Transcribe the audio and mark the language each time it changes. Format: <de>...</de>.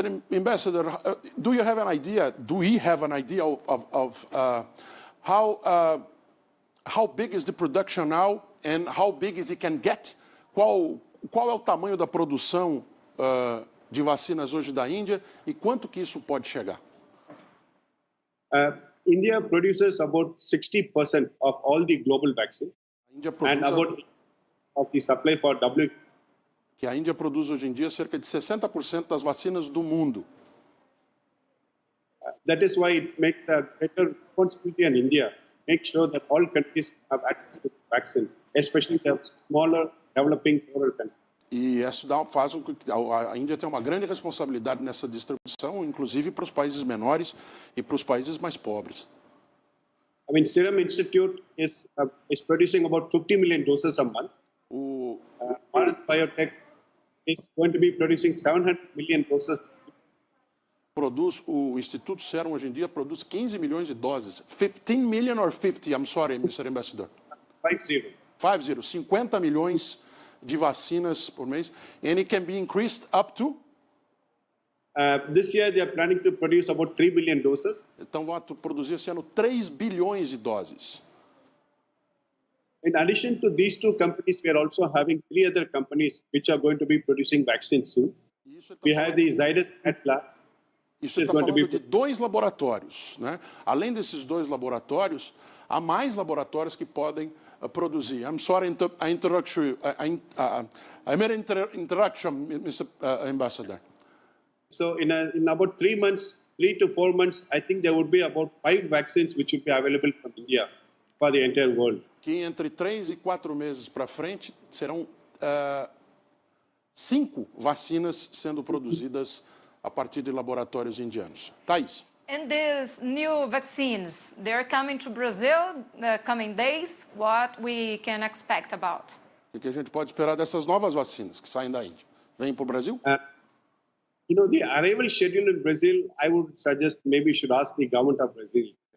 <en>Ambassador, do we have an idea of how big is the production now and how big is it can get?</en> <pt>Qual é o tamanho da produção de vacinas hoje da Índia e quanto que isso pode chegar?</pt> <en>India produces about 60% of all the global vaccines and about of the supply for WHO.</en> <pt>Que a Índia produz hoje em dia cerca de 60% das vacinas do mundo.</pt> <en>That is why it makes a greater responsibility in India make sure that all countries have access to the vaccine, especially the smaller, developing poorer countries.</en> <pt>E isso faz com que a Índia tenha uma grande responsabilidade nessa distribuição, inclusive para os países menores e para os países mais pobres.</pt> <en>I mean, Serum Institute is producing about 50 million doses a month. Bharat Biotech is going to be producing 700 million doses.</en> <pt>O Instituto Serum hoje em dia produz 15 milhões de doses.</pt> <en>15 million or 50? I'm sorry, Mr. Ambassador.</en> <pt>50 milhões de vacinas por mês.</pt> <en>And it can be increased up to? This year they are planning to produce about 3 billion doses.</en> <pt>Então vão produzir esse ano 3 bilhões de doses.</pt> <en>In addition to these two companies, we are also having 3 other companies which are going to be producing vaccines soon. We have the Zydus Lab.</en> <pt>Isso está falando de 2 laboratórios, né? Além desses 2 laboratórios, há mais laboratórios que podem produzir.</pt> <en>I'm sorry, I interrupt you. I made an interruption, Mr. Ambassador. So in about 3 to 4 months, I think there would be about 5 vaccines which will be available from India for the entire world.</en> <pt>Que entre 3 e 4 meses para frente serão 5 vacinas sendo produzidas a partir de laboratórios indianos. Thais.</pt> <en>And these new vaccines, they're coming to Brazil the coming days. What we can expect about?</en> <pt>O que a gente pode esperar dessas novas vacinas que saem da Índia? Vêm para o Brasil?</pt> <en>The arrival schedule in Brazil, I would suggest maybe you should ask the government of Brazil.</en>